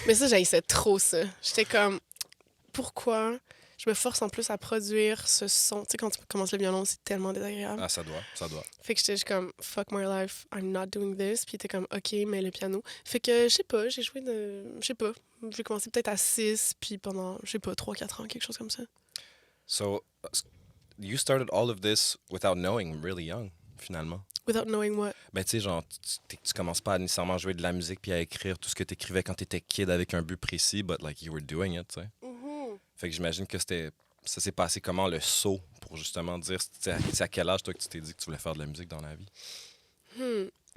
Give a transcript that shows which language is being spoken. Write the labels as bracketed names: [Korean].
[French] Mais ça, j'haïssais trop ça. J'étais comme, pourquoi je me force en plus à produire ce son? Tu sais, quand tu commences le violon, c'est tellement désagréable. Ah, ça doit. Fait que j'étais juste comme, [English] fuck my life, I'm not doing this. [French] Puis il était comme, OK, mais le piano. Fait que, je sais pas, j'ai joué de. Je sais pas. J'ai commencé peut-être à 6, puis pendant, je sais pas, 3-4 ans, quelque chose comme ça. [English] So, you started all of this without knowing, really young, finalement. Without knowing what. [French] Ben, tu sais, genre, tu commences pas à nécessairement jouer de la musique puis à écrire tout ce que tu écrivais quand tu étais kid avec un but précis, [English] but like you were doing it, [French] tu sais. Fait que j'imagine que ça s'est passé comment le saut pour justement dire, c'est à quel âge toi que tu t'es dit que tu voulais faire de la musique dans la vie?